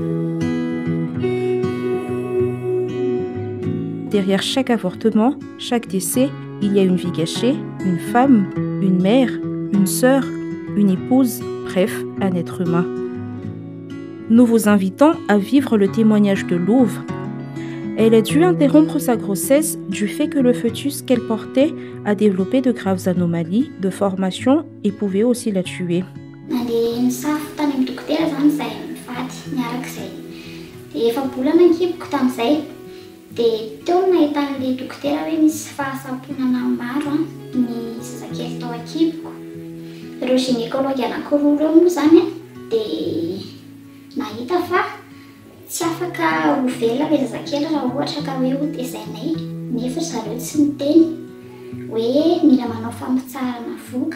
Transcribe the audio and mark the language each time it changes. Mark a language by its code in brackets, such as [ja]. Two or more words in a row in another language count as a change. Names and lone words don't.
[fr] Derrière chaque avortement, chaque décès, il y a une vie gâchée, une femme, une mère, une sœur, une épouse, bref, un être humain. Nous vous invitons à vivre le témoignage de Louve. Elle a dû interrompre sa grossesse du fait que le fœtus qu'elle portait a développé de graves anomalies de formation et pouvait aussi la tuer. [mg] Dia teo nahitan'ilay dokotera hoe misy fahasamponana maro ny zazakely tao an-kiboko. Ireo gynécologue anankiroa ireo moa zany dia nahita fa tsy afaka ho vela ilay zazakely raha ohatra ka hoe ho tezainay, nefa zareo tsy niteny hoe mila manao fampitsarana voka.